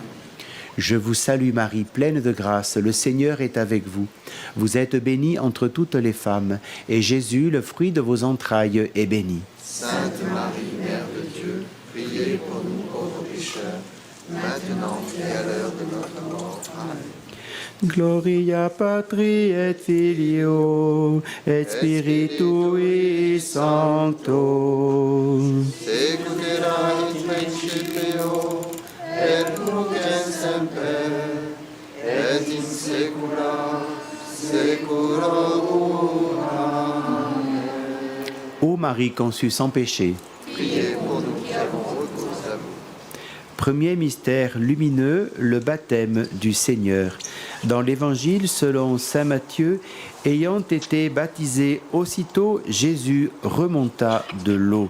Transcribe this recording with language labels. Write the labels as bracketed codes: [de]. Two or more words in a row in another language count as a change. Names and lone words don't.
[fr] Je vous salue Marie, pleine de grâce, le Seigneur est avec vous. Vous êtes bénie entre toutes les femmes, et Jésus, le fruit de vos entrailles, est béni. Sainte Marie, Mère de Dieu, priez pour nous pauvres pécheurs, maintenant et à l'heure de notre mort. Amen. [la] Gloria Patri et Filio et Spiritui Sancto. Seculorat in principio, et nunc et semper, et in saecula saeculorum. Amen. [fr] Ô Marie conçue sans péché. Priez pour nous qui avons recours à vous. Premier mystère lumineux, le baptême du Seigneur. Dans l'Évangile selon saint Matthieu, ayant été baptisé, aussitôt Jésus remonta de l'eau.